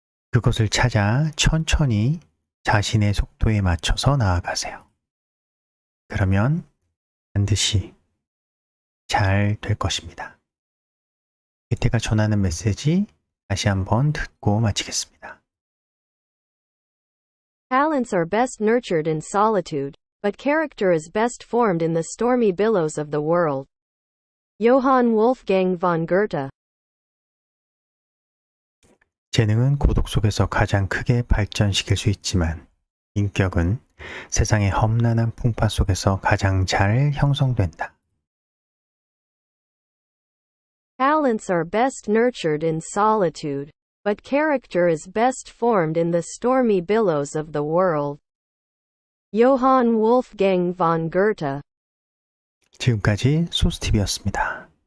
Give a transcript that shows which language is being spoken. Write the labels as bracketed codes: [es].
[ko] 그것을 찾아 천천히 자신의 속도에 맞춰서 나아가세요. 그러면 반드시 잘 될 것입니다. 괴테가 전하는 메시지 다시 한번 듣고 마치겠습니다. [en] Talents are best nurtured in solitude, but character is best formed in the stormy billows of the world. Johann Wolfgang von Goethe. [ko] 재능은 고독 속에서 가장 크게 발전시킬 수 있지만 인격은 세상의 험난한 풍파 속에서 가장 잘 형성된다. [en] Talents are best nurtured in solitude, but character is best formed in the stormy billows of the world. Johann Wolfgang von Goethe. [ko] 지금까지 소스TV였습니다.